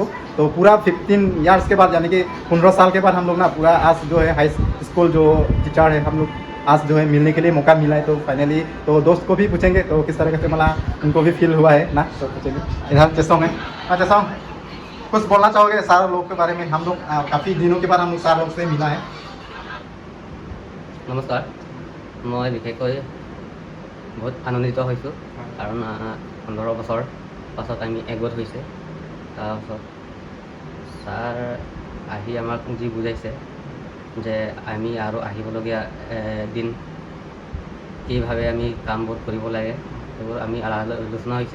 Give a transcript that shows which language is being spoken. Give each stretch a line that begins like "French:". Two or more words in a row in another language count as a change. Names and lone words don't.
Hindi: तो पूरा 15 ईयर्स के बाद यानी कि 15 साल के बाद हम लोग ना पूरा आज जो है
English: high school
Hindi: जो टीचर है हम लोग आज जो है मिलने के लिए मौका मिला है। तो फाइनली तो दोस्त को भी पूछेंगे तो किस तरह से मतलब उनको भी फील हुआ है ना, तो पूछेंगे। इधर चेसोंग है। हाँ चेसोंग, कुछ बोलना चाहोगे सारे लोग के बारे में? हम लोग काफ़ी दिनों के बाद हम लोग सारे लोग से मिला है।
Assamese: নমস্কাৰ, মই বিশেষকৈ বহুত আনন্দিত হৈছোঁ, কাৰণ 15 বছৰ পাছত আমি একগোট হৈছে। তাৰপাছত ছাৰ আহি আমাক যি বুজাইছে যে আমি আৰু আহিবলগীয়া দিন কিভাৱে আমি কামবোৰ কৰিব লাগে, সেইবোৰ আমি আলোচনা হৈছে।